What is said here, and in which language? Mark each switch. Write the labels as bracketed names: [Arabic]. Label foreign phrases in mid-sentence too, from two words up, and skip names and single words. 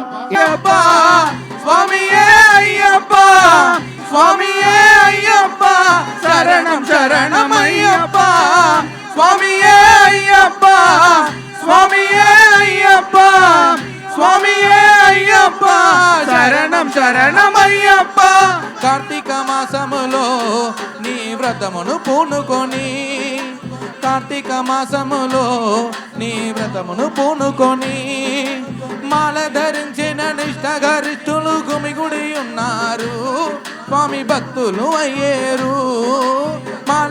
[Tamil] சுவாமியே ஐயப்பா சுவாமியே ஐயப்பா சரணம் ஐயப்பா சுவாமியே ஐயப்பா சுவாமியே ஐயப்பா சுவாமியே ஐயப்பா శరణం అయ్యప్ప [Telugu] కార్తీక మాసములో నీ వ్రతమును పూనుకొని కార్తీక మాసములో నీ వ్రతమును పూనుకొని మాల ధరించిన నిష్టగరిష్ఠులు గుమిగుడి ఉన్నారు స్వామి భక్తులు అయ్యేరు మాల